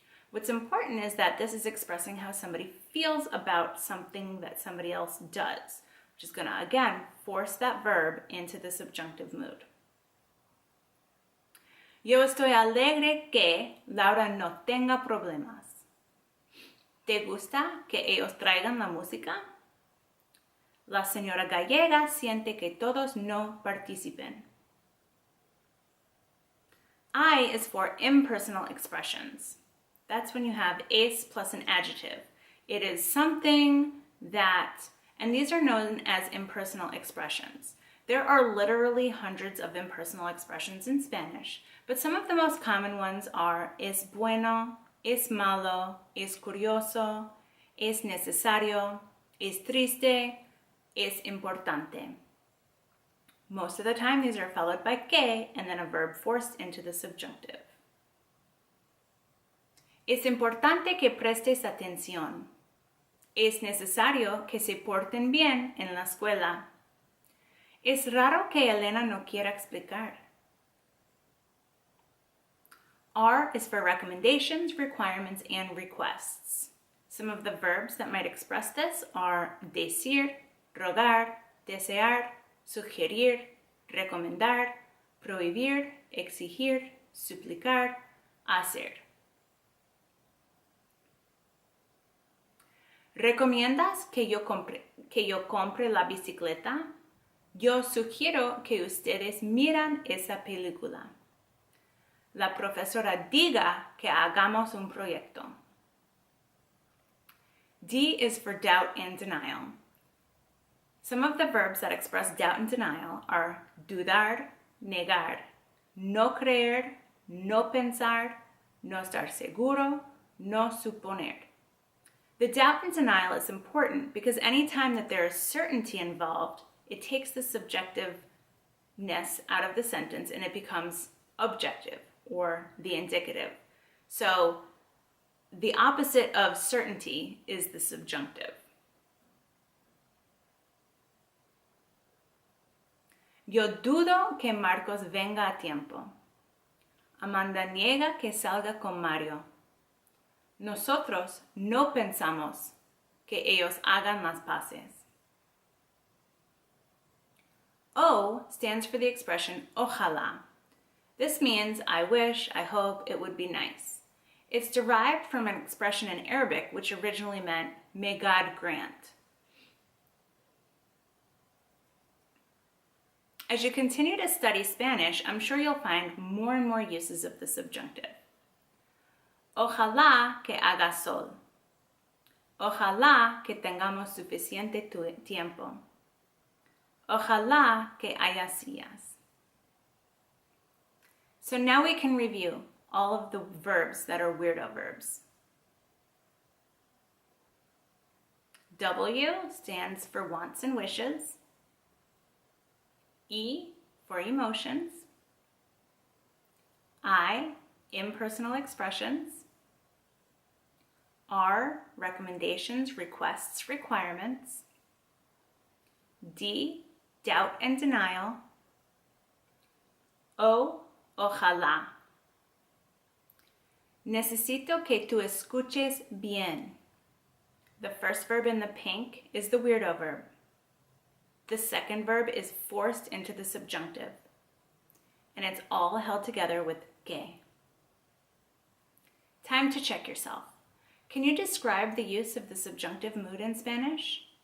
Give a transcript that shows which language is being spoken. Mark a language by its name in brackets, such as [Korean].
[English] What's important is that this is expressing how somebody feels about something that somebody else does, which is going to, again, force that verb into the subjunctive mood. [Spanish] Yo estoy alegre que Laura no tenga problemas. ¿Te gusta que ellos traigan la música? La señora gallega siente que todos no participen. [English] I is for impersonal expressions. That's when you have es plus an adjective. It is something that, and these are known as impersonal expressions. There are literally hundreds of impersonal expressions in Spanish, but some of the most common ones are es bueno, es malo, es curioso, es necesario, es triste, es importante. Most of the time, these are followed by que and then a verb forced into the subjunctive. [Spanish] Es importante que prestes atención. Es necesario que se porten bien en la escuela. Es raro que Elena no quiera explicar. [English] R is for recommendations, requirements, and requests. Some of the verbs that might express this are decir, rogar, desear, sugerir, recomendar, prohibir, exigir, suplicar, hacer. [Spanish] ¿Recomiendas que yo compre la bicicleta? Yo sugiero que ustedes miran esa película. La profesora diga que hagamos un proyecto. [English] D is for doubt and denial. Some of the verbs that express doubt and denial are dudar, negar, no creer, no pensar, no estar seguro, no suponer. The doubt and denial is important because anytime that there is certainty involved, it takes the subjectiveness out of the sentence and it becomes objective or the indicative. So the opposite of certainty is the subjunctive. [Spanish] Yo dudo que Marcos venga a tiempo. Amanda niega que salga con Mario. Nosotros no pensamos que ellos hagan las paces. [English] O stands for the expression ojalá. This means I wish, I hope, it would be nice. It's derived from an expression in Arabic which originally meant may God grant. As you continue to study Spanish, I'm sure you'll find more and more uses of the subjunctive. [Spanish] Ojalá que haga sol. Ojalá que tengamos suficiente tiempo. Ojalá que haya sillas. [English] So now we can review all of the verbs that are weirdo verbs. W stands for wants and wishes. E for emotions. I, impersonal expressions. R, recommendations, requests, requirements. D, doubt and denial. O, ojalá. [Spanish] Necesito que tú escuches bien. [English] The first verb in the pink is the weirdo verb. The second verb is forced into the subjunctive, and it's all held together with que. Time to check yourself. Can you describe the use of the subjunctive mood in Spanish?